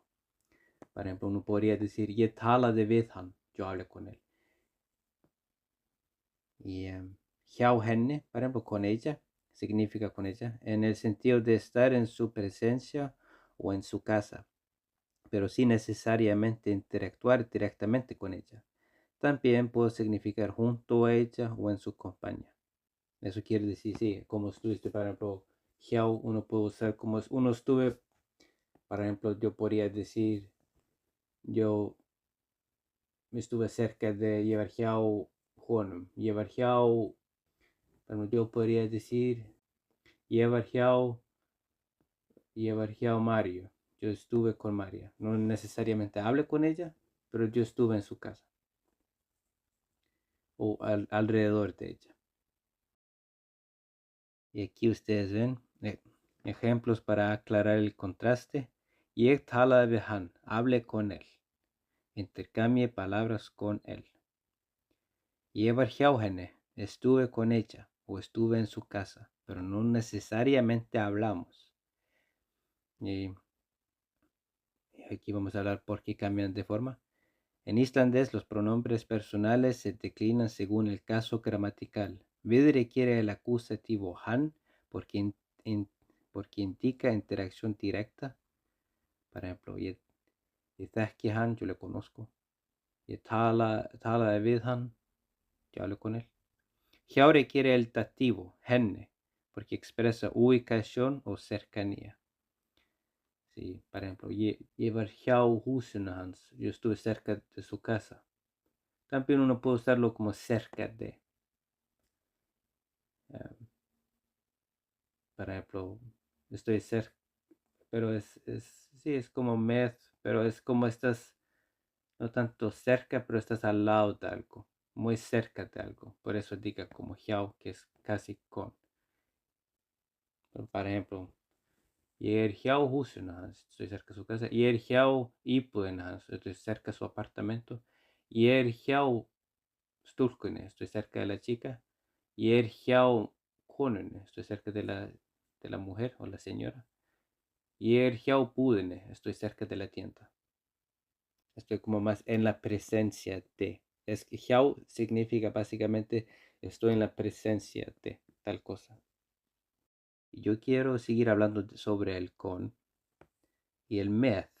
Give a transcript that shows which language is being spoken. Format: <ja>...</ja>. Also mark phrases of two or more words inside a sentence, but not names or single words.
<es>Por ejemplo, uno podría decir,</es> <is>ég talaði við hann,</is> <es>yo hablé con él.</es> <is>Y hjá henni,</is> <es>por ejemplo, con ella, significa con ella, en el sentido de estar en su presencia o en su casa, pero sin necesariamente interactuar directamente con ella. También puede significar junto a ella o en su compañía. Eso quiere decir, sí, como estuviste, por ejemplo, hjá, uno puede usar como uno estuve, por ejemplo, yo podría decir, yo estuve cerca de llevar</es> <is>hjá honum,</is> <es>llevar hjá, yo podría decir, llevar hjá Mario. Yo estuve con María. No necesariamente hablé con ella, pero yo estuve en su casa o alrededor de ella. Y aquí ustedes ven ejemplos para aclarar el contraste.</es> <is>Ég talaði við hann,</is> <es>hable con él. Intercambie palabras con él.</es> <is>Ég var hjá henni,</is> <es>estuve con ella o estuve en su casa, pero no necesariamente hablamos. Y aquí vamos a hablar por qué cambian de forma. En islandés los pronombres personales se declinan según el caso gramatical. Við requiere el acusativo han porque, porque indica interacción directa. Por ejemplo,</es> <is>ég þekki hann,</is> <es>yo le conozco.</es> <is>Ég talaði við hann,</is> <es>yo hablo con él. Hjá requiere el dativo, henne, porque expresa ubicación o cercanía. Sí, por ejemplo,</es> <is>ég var hjá húsinu hans,</is> <es>yo estuve cerca de su casa. También uno puede usarlo como cerca de. Por ejemplo, estoy cerca, pero sí, es como med, pero es como estás, no tanto cerca, pero estás al lado de algo, muy cerca de algo. Por eso diga como hjá, que es casi con. Por ejemplo,</es> <is>ég hjá húsinu hans,</is> <es>estoy cerca de su casa.</es> <is>Ég hjá íbúðinni hans,</is> <es>estoy cerca de su apartamento.</es> <is>Ég hjá stúlkunni,</is> <es>estoy cerca de la chica.</es> <is>Ég hjá konunni,</is> <es>estoy cerca de la mujer o la señora.</es> <is>Ég hjá búðinni,</is> <es>estoy cerca de la tienda. Estoy como más en la presencia de. Es que hjá significa básicamente estoy en la presencia de tal cosa. Yo quiero seguir hablando sobre el con y el med.</es>